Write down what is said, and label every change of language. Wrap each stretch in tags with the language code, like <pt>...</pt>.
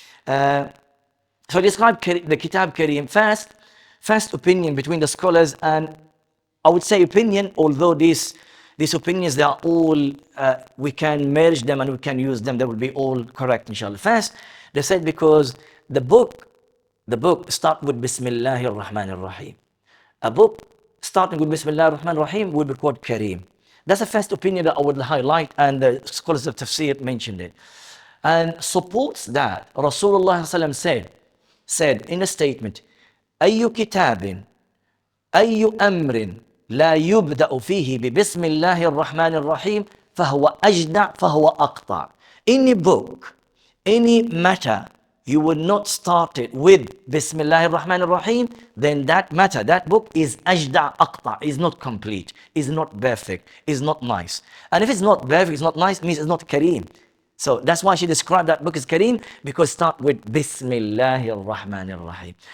<en>So describe the Kitab Kareem. First opinion between the scholars, and I would say opinion, although these opinions, they are all, we can merge them and we can use them, they will be all correct, inshallah. First, they said because the book start with Bismillahir Rahmanir Rahim. A book starting with Bismillahir Rahmanir Rahim would be called Kareem. That's the first opinion that I would highlight, and the scholars of Tafsir mentioned it. And supports that, Rasulullah said in a statement,</en> <ar>أي كتاب أي أمر لا يبدأ فيه ببسم الله الرحمن الرحيم فهو أجدع فهو أقطع.</ar> <en>Any book, any matter, you would not start it with Bismillah ar-Rahman ar-Rahim, then that matter, that book is ajda' aqta', is not complete, is not perfect, is not nice. And if it's not perfect, it's not nice, it means it's not Kareem. So that's why she described that book as Kareem, because start with Bismillah ar-Rahman ar-Rahim.</en>